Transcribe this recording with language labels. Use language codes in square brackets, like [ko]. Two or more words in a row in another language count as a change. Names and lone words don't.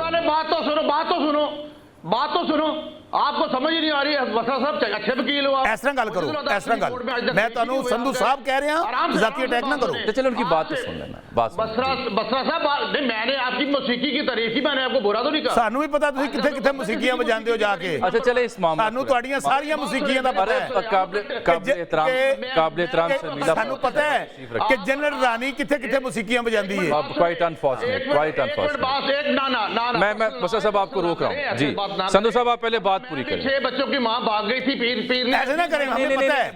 [ur] تو سنو آپ کو سمجھ نہیں آ رہی ہے بسرا صاحب اچھے وکیل ہو آپ، [pa] ایسا گل کرو، ایسا گل میں تانوں [ur] سندھو صاحب کہہ رہے ہیں ذاتی اٹیک نہ کرو۔ چلو ان کی بات تو سن لینا۔ بسرا صاحب میں نے آپ کی موسیقی کی تعریف کی، میں نے آپ کو برا تو نہیں کہا۔ [pa] سانوں بھی پتا تسی کتھے کتھے موسیقیاں بجاندے ہو جا کے۔ [ur] اچھا چلے اس معاملے [pa] سانوں تہاڈیاں ساریاں موسیقیاں دا پتہ ہے۔ [ur] قابل احترام شرمیلا [pa] سانوں پتہ ہے کہ جنرل رانی کتھے کتھے موسیقیاں بجاندی ہے۔ [en] quite unfortunate. [ur] میں بسرا صاحب آپ کو روک رہا ہوں جی۔ سندھو صاحب آپ پہلے بات پوری کریں۔ 6 بچوں کی ماں بھاگ گئی تھی، پیر ایسے نہ کریں، ہمیں پتہ ہے